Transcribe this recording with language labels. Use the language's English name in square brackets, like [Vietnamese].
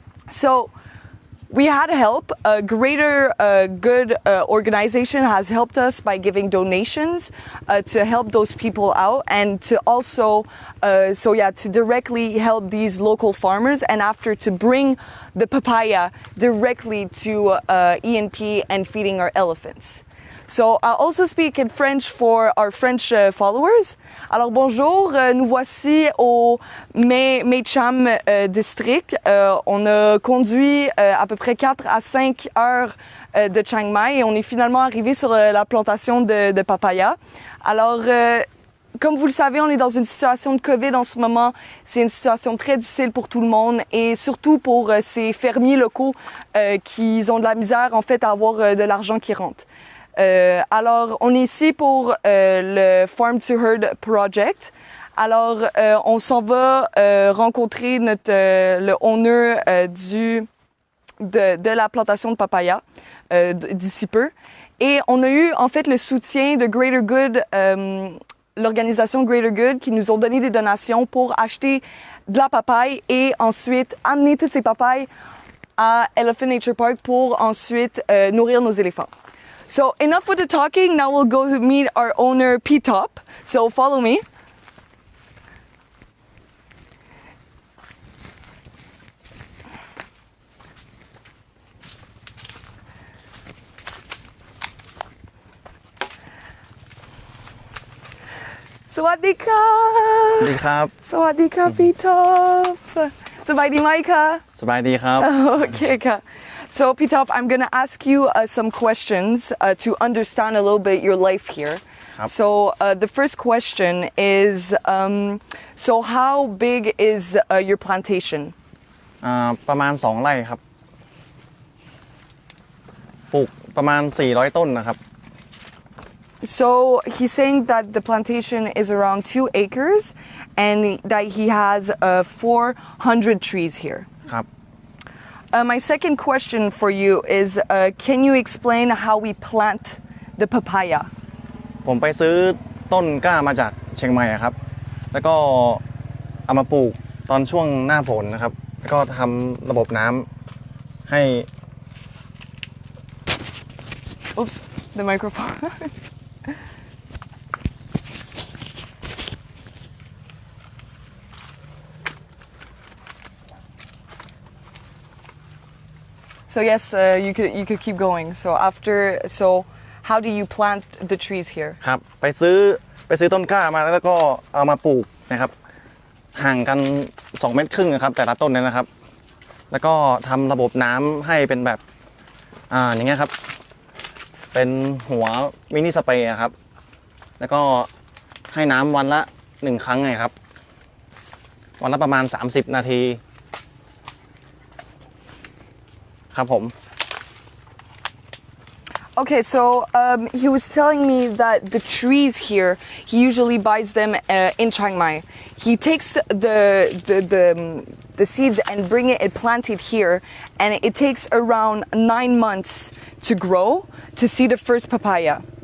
[English] So we had help. A greater good organization has helped us by giving donations to help those people out, and to also to directly help these local farmers, and after to bring the papaya directly to ENP and feeding our elephants. So I'll also speak in French for our French followers. [French] Alors bonjour, nous voici au Mae Cham District. On a conduit à peu près 4 à 5 heures de Chiang Mai et on est finalement arrivé sur la plantation de papaya. Alors comme vous le savez, on est dans une situation de COVID en ce moment. C'est une situation très difficile pour tout le monde et surtout pour ces fermiers locaux qui ont de la misère en fait à avoir de l'argent qui rentre. Alors, on est ici pour le Farm to Herd project. Alors, on s'en va rencontrer le owner de la plantation de papaya d'ici peu. Et on a eu en fait le soutien de Greater Good, l'organisation Greater Good, qui nous ont donné des donations pour acheter de la papaye et ensuite amener toutes ces papayes à Elephant Nature Park pour ensuite nourrir nos éléphants. [English] So enough with the talking, now we'll go to meet our owner, P-Top. So follow me. [Thai] Sawadee-ka! สวัสดีครับ Sawadee-ka, P-Top! สบายดีไหมคะ สบายดีครับ [English] Okay, ka. So, P-Top, I'm going to ask you some questions to understand a little bit your life here. So, the first question is, so how big is your plantation? [Thai] ประมาณ2 ไร่ครับปลูกประมาณ400 ต้นนะครับ [English] So, he's saying that the plantation is around 2 acres and that he has 400 trees here. [Thai] ครับ [English] My second question for you is, can you explain how we plant the papaya? [Thai] ผมไปซื้อต้นกล้ามาจากเชียงใหม่ครับแล้วก็เอามาปลูกตอนช่วงหน้าฝนนะครับแล้วก็ทำระบบน้ำให้ [English] Oops, the microphone. So yes, you could keep going. So how do you plant the trees here? [Thai] ครับไปซื้อต้นกล้ามาแล้วก็เอามาปลูกนะครับห่างกัน2 เมตรครึ่งนะครับแต่ละต้นเนี่ยนะครับแล้วก็ทำระบบน้ำให้เป็นแบบอย่างเงี้ยครับเป็นหัวมินิสเปรย์ครับแล้วก็ให้น้ำวันละ1 ครั้งไงครับวันละประมาณ30 นาทีครับผม [English] Okay, so he was telling me that the trees here, he usually buys them in Chiang Mai. He takes the seeds and bring it and plant it here, and it takes around 9 months to grow to see the first papaya.